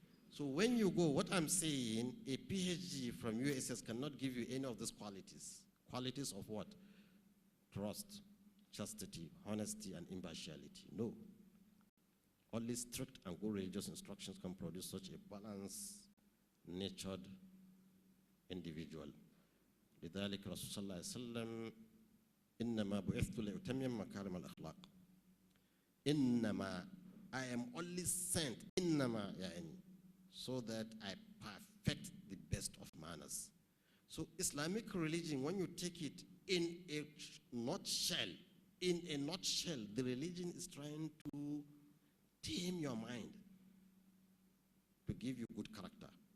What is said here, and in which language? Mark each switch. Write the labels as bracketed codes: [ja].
[en] So when you go, what I'm saying, a PhD from USS cannot give you any of these qualities. Qualities of what? Trust, chastity, honesty, and impartiality. No. Only strict and good religious instructions can produce such a balanced, natured individual. [ar] لذلك رسول صلى الله عليه وسلم إنما بعثت لأتمم مكارم الأخلاق. إنما, [en] I am only sent, [ar] إنما يعني, [en] so that I perfect the best of manners. So Islamic religion, when you take it in a nutshell, the religion is trying to tame your mind to give you good character.